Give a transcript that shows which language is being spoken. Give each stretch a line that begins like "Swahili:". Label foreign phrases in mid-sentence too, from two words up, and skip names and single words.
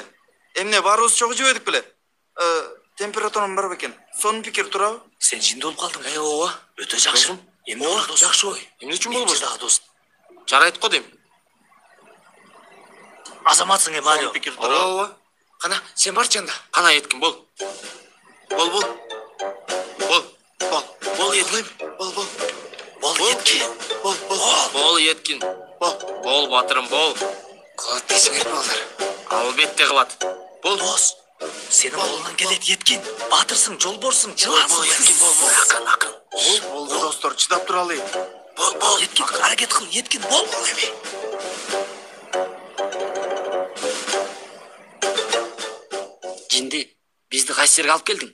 Kyrgyz: Эмне баарыбыз чогуу жебедик беле? Температурам бар бекен. Сонун пикир туурабы? Сен жинде болуп калдың. Ооба. Өтө жакшы. Эмне болду, досум? Жакшы ой. Эмне үчүн болбойт? Дагы досум. Жарайт го дейм. Азаматсың, Марио. Ооба. Кана, сен барчы анда. Кана Еткин, бол. Бол. Бол Еткин. Бол Еткин. Бол батырым, бол. Кылат дейсиңер балдар. Албетте кылат. Бол дос. Сенин колуңан келет, Еткин. Батырсың, жолборсуң, жылансың. Еткин, бол. Акын. Болду, достор, чыдап туралы. Бол. Еткин, аракет кыл, Еткин, бол эми. Жинди, бизди кайсы жерге алып келдиң?